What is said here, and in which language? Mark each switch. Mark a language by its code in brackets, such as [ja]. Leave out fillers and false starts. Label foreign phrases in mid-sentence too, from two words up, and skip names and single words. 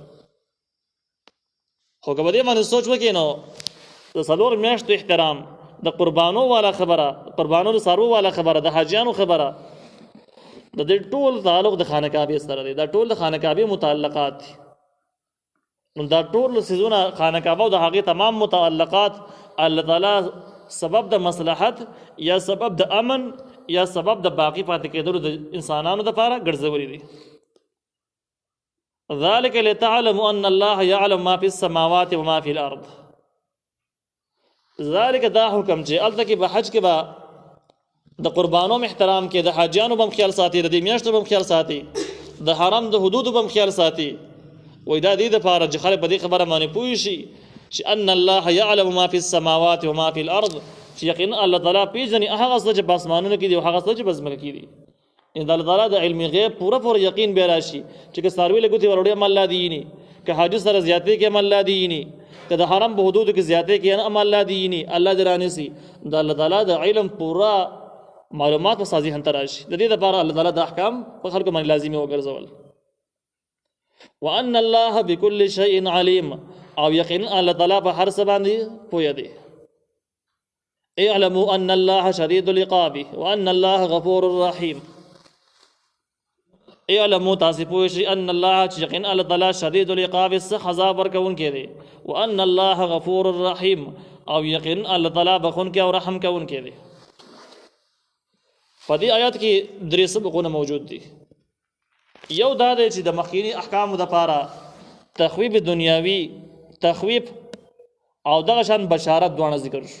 [ps] خو که په دې باندې سوچ وکړي نو د څلور میاشتو احترام، د قربانو والا خبره، قربانو د څاروو والا خبره، د حاجیانو خبره، د دې ټول تعلق د خانه کعبې سره دی. دا ټول د خانه کعبې متعلقات دي. نو دا ټول سیزونه خانه کعبه او د هغې تمام متعلقات الله تعالی سبب د مصلحت یا سبب د امن یا سبب د باقی پاتې کېدلو د انسانانو دپاره ګرځولي دي. [ar] ذلك لتعلموا ان الله يعلم ما في السماوات وما في الارض. [ps] ذلك دا حکم چې الته کې به حج کې به د قربانو احترام کې، د حاجیانو به خیال ساتي، د دې میاشتو به خیال ساتي، د حرم د حدودو به خیال ساتي. وای دا دې دپاره چې خلک په دې خبره باندې پوه شي چې [ar] ان الله يعلم ما في السماوات وما في الارض، [ps] چې یقینا الله تعالی پیژني هغه څه چې په اسمانونو کې دي او هغه څه چې په ځمکه کې دي. ان الله تعالی د علم غیب پوره یقین به راشي چې که څاروي له ګوتې ور وړي هم الله دیني، که حاجي سره زیاتې کې هم الله دیني، که د حرم په حدودو کې زیاتې کې هم الله دیني، الله دې رانیسي. د الله تعالی د علم پوره معلومات په سازي هم راشي. د دې لپاره الله تعالی د احکام په خلکو باندې لازمي وګرځول. [ar] وان الله بكل شيء عليم، [ps] او یقینا الله تعالی په هر څه باندې پوهه دی. [ar] اعلموا ان الله شديد العقاب وان الله غفور رحيم. [ps] اعلموا تاسو پوه شئ [ar] ان الله [ps] یقینا الله تعالی [ar] شدید العقاب، [ps] سخت عذاب ورکوونکی دی. [ar] وان الله غفور رحیم، [ps] او یقینا الله تعالی بخونکی او رحم کوونکی دی. په دې آیات کې درې سبقونه موجود دي. یو دا دی چې د مخکینی احکامو دپاره تخویب دنیاوي، تخویب او دغه شان بشارت دواړه ذکر شو.